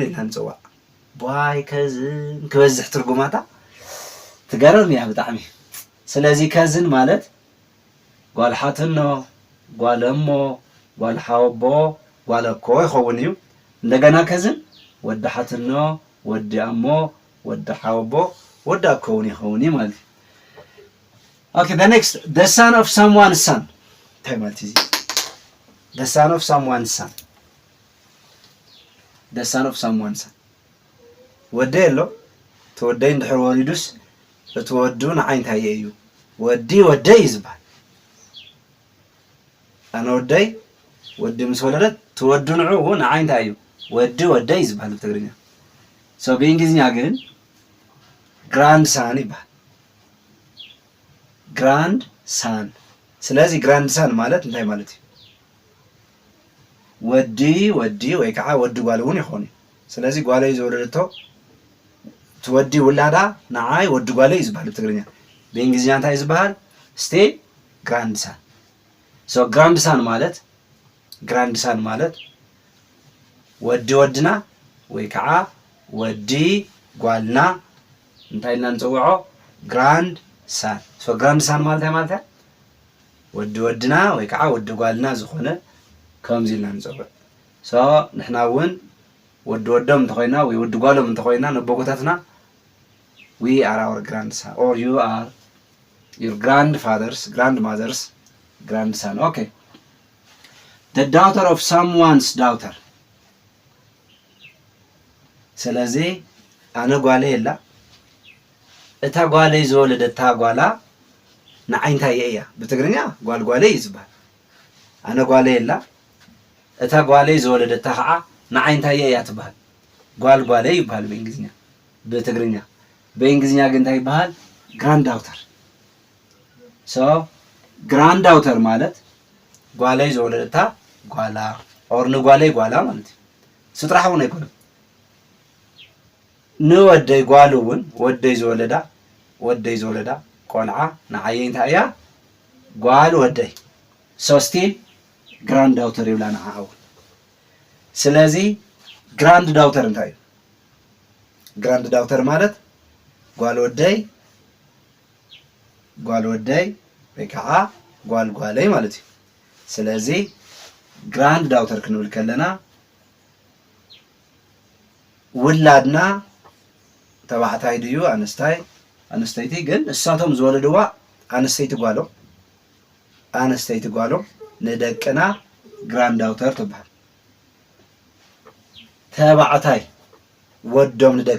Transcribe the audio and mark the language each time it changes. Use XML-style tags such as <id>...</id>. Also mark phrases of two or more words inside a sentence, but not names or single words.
<ti>ኢልና ንፅዋዕ ባይ ከዝን ክበዝሕ ትርጉማታ ትገርም እያ ብጣዕሚ ስለዚህ ከዝን ማለት ጓል ሓትኖ ጓል እሞ ጓል ሓወቦ ጓል እኮ ይኸውን እዩ እንደገና ከዝን ወዲ ሓትኖ ወዲ እሞ ወዲ ሓወቦ ወዲ እኮ እውን ይኸውን እዩ ማለት</ti> <en>okay the next the son of someone's son</en> <ti>እንታይ ማለት እዩ</ti> <en>the son of someone's son the son of someone's son</en> <ti>ወደይ ኣሎ ተወደይ እንድሕር ወሊዱስ እትወዱ ንዓይ እንታይ እዩ ወዲ ወደይ ይዝባል ኣነ ወደይ ወዲ ምስ ወለደት ትወዱ ንዑ ንዓይ እንታይ እዩ ወዲ ወደይ ይዝባል ብትግርኛ so በእንግሊዝኛ ግን</ti> <en>grand son</en> <ti>ይባል</ti> <en>grand son</en> <ti>ስለዚህ</ti> <en>grand son</en> <ti>ማለት እንታይ ማለት እዩ ወዲ ወይ ከዓ ወዲ ጓል እውን ይኾን ስለዚህ ጓለይ ዝወለደቶ ትወዲ ውላዳ ንዓይ ወዲ ጓለይ ይዝባል ብትግርኛ በእንግሊዝኛ እንታይ ይዝባል</ti> <en>still grand son so grand</en> <ti>ሳን ማለት ወዲ ወድና ወይ ከዓ ወዲ ጓልና እንታይ ኢልና ንፅውዖ</ti> <en>grand son so grand son</en> <ti>ማለት ማለት ወዲ ወድና ወይ ከዓ ወዲ ጓልና ዝኾነ ከምዚ ኢልና ንፅውዕ so ንሕና እውን ወዲ ወዶም እንተኾይና ወይ ወዲ ጓሎም እንተኾይና ነቦጎታትና</ti> <en>we are our grandson or you are your grandmother's grandson okay the daughter of someone's daughter</en> <ti>ስለዚህ ኣነ ጓለይ የላ እታ ጓለይ ዝወለደታ ጓላ ንዓይ እንታይ እያ ብትግርኛ ጓልይ ይዝባል ኣነ ጓለይ የላ እታ ጓለይ ዝወለደታ ከዓ ንዓይ እንታይ እያ ትባሃል ጓልይ ይባሃል በእንግሊዝኛ በትግርኛ በእንግሊዝኛ ግን እንታይ ይባሃል</ti> <en>grand daughter so grand daughter</en> <ti>ማለት ጓለይ ዝወለደታ ጓላ ኦር ንጓለይ ጓላ ማለት ስጥራሕ እውን አይኮንም ንወደይ ጓል እውን ወደይ ዝወለዳ ቆልዓ ንዓይ እንታይ እያ ጓል ወደይ</ti> <en>so still grand daughter</en> <ti>ይብላ ንዓው ስለዚህ</ti> <en>grand daughter</en> <ti>እንታይ</ti> <en>grand daughter</en> <ti>ማለት ጓል ወደይ ወይ ከዓ ጓልይ ማለት እዩ ስለዚህ</ti> <en>grand daughter</en> <ti>ክንብል ከለና ውላድና ተባዕታይ ድዩ ኣንስተይቲ ግን እሳቶም ዝወለድዋ ኣንስተይቲ ጓሎም ንደቅና ግራንድ ዳውተር ትባሃል ተባዕታይ ወዶም</ti>